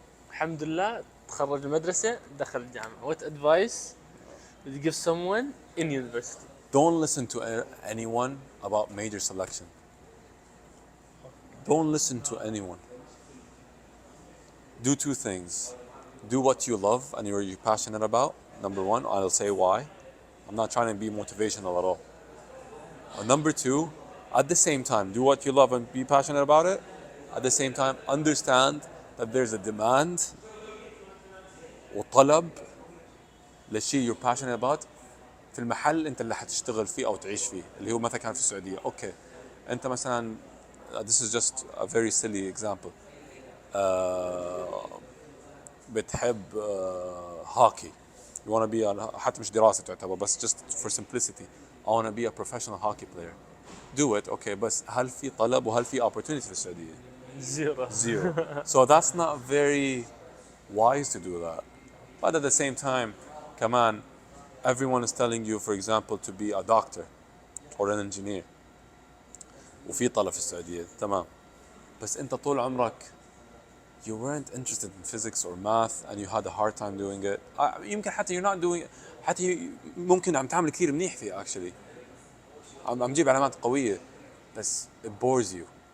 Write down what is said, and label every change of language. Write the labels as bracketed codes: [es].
[ar] الحمد لله تخرج المدرسه دخل الجامعه. [en] What advice would you give someone in university? Don't listen to anyone about major selection. Don't listen to anyone. Do two things. Do what you love and you're passionate about. Number one, I'll say why. I'm not trying to be motivational at all. Number two, at the same time, do what you love and be passionate about it. At the same time, understand that there's a demand [ar] وطلب للشيء [en] you're passionate about [ar] في المحل انت اللي حتشتغل فيه او تعيش فيه اللي هو مثلا كان في السعودية. اوكي انت مثلا [en] this is just a very silly example. [ar] بتحب هوكي. [en] You want to be [ar] حتى مش دراسة تعتبر بس [en] just for simplicity. I want to be a professional hockey player. Do it. [ar] Okay بس هل في طلب وهل في opportunity في السعودية؟ Zero. [en] So that's not very wise to do that. But at the same time كمان everyone is telling you for example to be a doctor or an engineer. [ar] وفي طلب في السعودية تمام. بس انت طول عمرك [en] you weren't interested in physics or math and you had a hard time doing it. [ar] يمكن حتى [en] you're not doing [ar] حتى ممكن عم تعمل كثير منيح فيه actually. عم تجيب علامات قوية بس [en] it bores you.